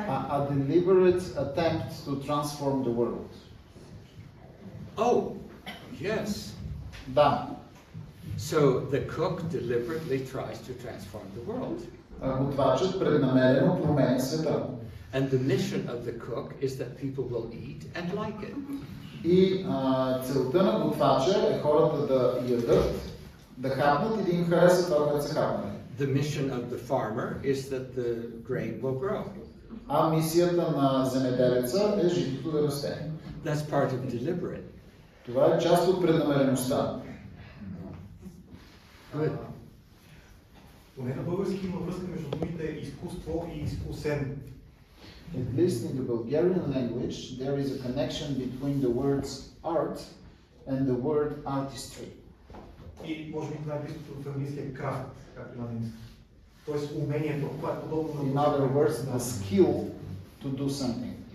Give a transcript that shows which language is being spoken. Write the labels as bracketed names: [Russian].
[English] A deliberate attempt to transform the world. Oh, yes. [Bulgarian] Да. [English] So the cook deliberately tries to transform the world. [Bulgarian] Готвачът преднамерено променя света. [English] And the mission of the cook is that people will eat and like it. [Bulgarian] И целта на готвача е хората да ядат, да хапнат и да им хареса това, което са хапнали. [English] The mission of the farmer is that the grain will grow. [Bulgarian] А мисията на земеделеца е житото да расте. [English] That's part of deliberate. [Bulgarian] Това е част от преднамереността. Поне на български има връзка между думите изкуство и изкусен. [English] At least in the Bulgarian language, there is a connection between the words art and the word artistry. [Bulgarian] И може би това е близкото в английския крафт, както на немски. Тоест умението, това е подобно на... [English] In other words, the skill to do something.